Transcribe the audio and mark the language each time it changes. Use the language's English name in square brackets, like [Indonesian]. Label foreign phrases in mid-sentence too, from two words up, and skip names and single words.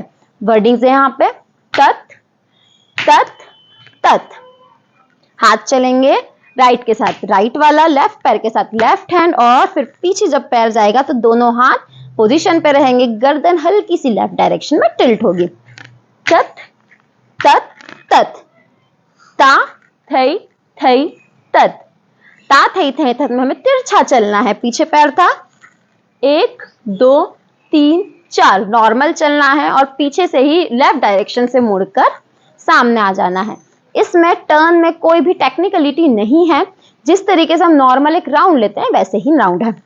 [Hindi] वर्डिंग्स है यहाँ पे तत तत तत हाथ चलेंगे राइट के साथ राइट वाला, लेफ्ट पैर के साथ [English] left hand, [Hindi] और फिर पीछे जब पैर जाएगा तो दोनों हाथ पोजीशन पे रहेंगे, गर्दन हल्की सी [English] left direction [Hindi] में टिल्ट होगी। तत तत तत, ता थई थई तत, ता थई थई तत में हमें तिरछा चलना है। पीछे पैर था, 1 2 3 4 नॉर्मल चलना है और पीछे से ही [English] left direction [Hindi] से मुड़कर सामने आ जाना है। इसमें टर्न में कोई भी टेक्निकलिटी नहीं है, जिस तरीके से हम नॉर्मल एक राउंड लेते हैं वैसे ही राउंड है।